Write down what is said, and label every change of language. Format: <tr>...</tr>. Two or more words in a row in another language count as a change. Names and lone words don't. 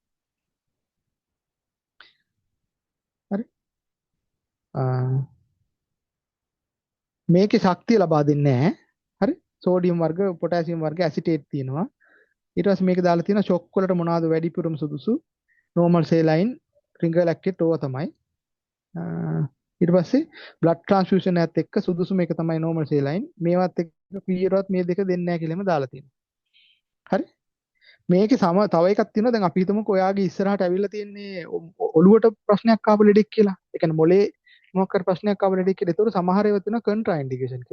<si>හරි? මේකේ ශක්තිය ලබා දෙන්නේ නැහැ. හරි? සෝඩියම් වර්ග, පොටෑසියම් වර්ග ඇසිටේට් තියෙනවා. ඊට පස්සේ මේක දාලා තියෙනවා ෂොක් වලට මොනවාද වැඩිපුරම සුදුසු?</si> <en>normal saline ringer lactate</en> <si>ඕවා තමයි. ඊට පස්සේ</si> <en>blood transfusion</en> <si>එකත් එක්ක සුදුසුම එක තමයි</si> <en>normal saline.</en> <si>මේවත් එක්ක පීරවත් මේ දෙක දෙන්නේ නැහැ කියලාම දාලා තියෙනවා. හරි? මේකේ තව එකක් තියෙනවා. දැන් අපි හිතමුකෝ ඔයාගේ ඉස්සරහට ඇවිල්ලා තියෙන්නේ ඔළුවට ප්‍රශ්නයක් ආපු ලෙඩෙක් කියලා. ඒ කියන්නේ මොලේ මොකක් හරි ප්‍රශ්නයක් ආපු ලෙඩෙක් කියලා. ඒතකොට සමහර ඒවා තියෙනවා</si> <en>contra indication</en> <si>කියලා.</si>